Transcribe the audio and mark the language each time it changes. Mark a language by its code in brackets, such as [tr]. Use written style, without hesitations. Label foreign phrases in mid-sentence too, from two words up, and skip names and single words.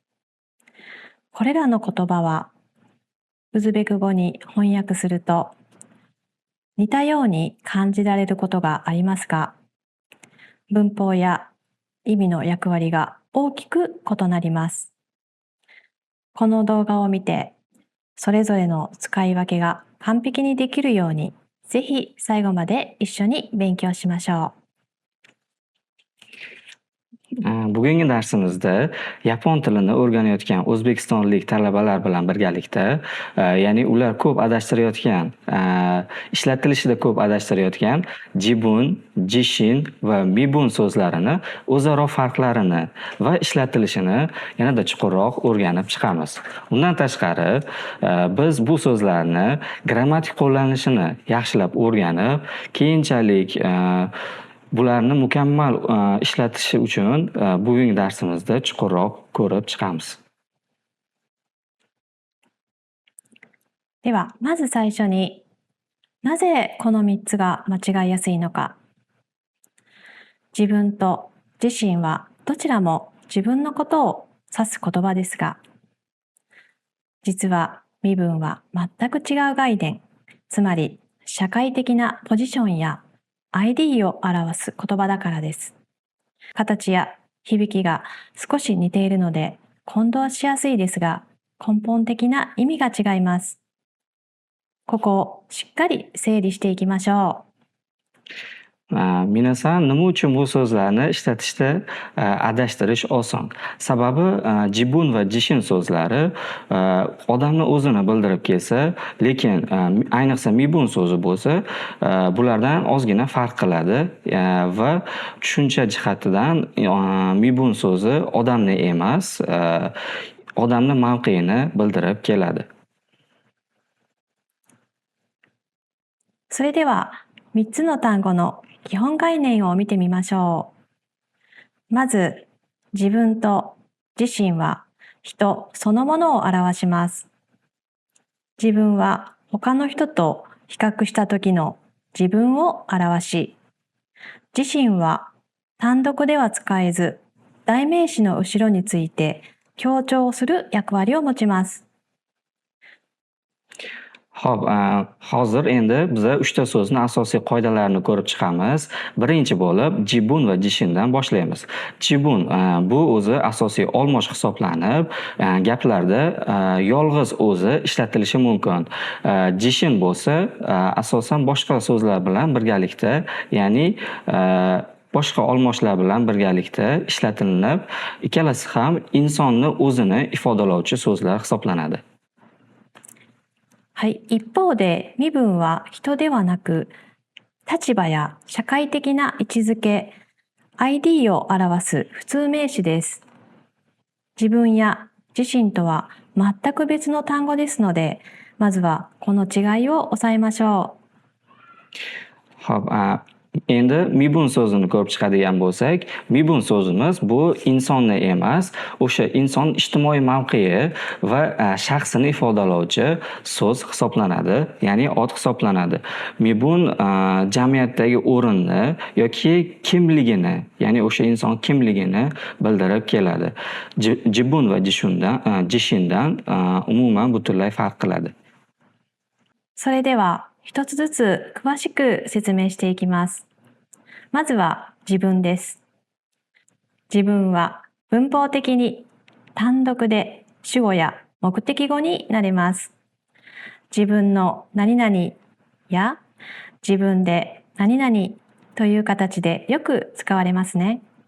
[ja] これらの言葉はウズベク語に翻訳すると似たように感じられることがありますが、文法や意味の役割が大きく異なります。この動画を見て、それぞれの使い分けが完璧にできるように、ぜひ最後まで一緒に勉強しましょう。 [uz] Bugungi darsimizda yapon tilini o'rganayotgan o'zbekistonlik talabalar bilan birgalikda, ya'ni ular ko'p adashtirayotgan, ishlatilishida ko'p adashtirayotgan jibun, jishin va mibun so'zlarini o'zaro farqlarini va ishlatilishini yanada chuqurroq o'rganib chiqamiz. Undan tashqari, biz bu so'zlarni grammatik qo'llanishini yaxshilab o'rganib, keyinchalik bularni mukammal ishlatishi uchun bugungi darsimizda chuqurroq ko'rib chiqamiz. [ja] では、まず最初に、なぜこの3つが間違いやすいのか。自分と自身はどちらも自分のことを指す言葉ですが、実は身分は全く違う概念、つまり社会的なポジションや ID を表す言葉だからです。形や響きが少し似ているので混同しやすいですが、根本的な意味が違います。ここをしっかり整理していきましょう。 [uz] Minasan nima uchun bu so'zlarni ishlatishda adashtirish oson? Sababi jibun va jishin so'zlari odamni o'zini bildirib kelsa, lekin ayniqsa mibun so'zi bo'lsa, bulardan ozgina farq qiladi va tushuncha jihatidan mibun so'zi odamni emas, odamni mavqeini bildirib keladi. [ja] それでは3つの単語の基本概念を見てみましょう。まず、自分と自身は人そのものを表します。自分は他の人と比較した時の自分を表し、自身は単独では使えず、代名詞の後ろについて強調する役割を持ちます。 [uz] Xo'p, hozir endi biza 3 ta so'zni asosiy qoidalarini ko'rib chiqamiz. Birinchi bo'lib jibun va jishindan boshlaymiz. Jibun bu o'zi asosiy olmosh hisoblanib, gaplarda yolg'iz o'zi ishlatilishi mumkin. Jishin bo'lsa, asosan boshqa so'zlar bilan birgalikda, ya'ni boshqa olmoshlar bilan birgalikda ishlatilinib, ikkalasi ham insonni o'zini ifodalovchi so'zlar hisoblanadi. [ja] はい、一方で身分は人ではなく、立場や社会的な位置づけ、ID を表す普通名詞です。自分や自身とは全く別の単語ですので、まずはこの違いを押さえましょう。 [uz] Xo'p, endi mibun so'zini ko'rib chiqadigan bo'lsak, mibun so'zimiz bu insonni emas, o'sha inson ijtimoiy mavqei va shaxsini ifodalovchi so'z hisoblanadi, ya'ni ot hisoblanadi. Mibun jamiyatdagi o'rinni yoki kimligini, ya'ni o'sha inson kimligini bildirib keladi. Jibun va jishindan umuman butunlay farq qiladi. [ja] それでは一つずつ詳しく説明していきます。まずは自分です。自分は文法的に単独で主語や目的語になります。自分の何々や自分で何々という形でよく使われますね。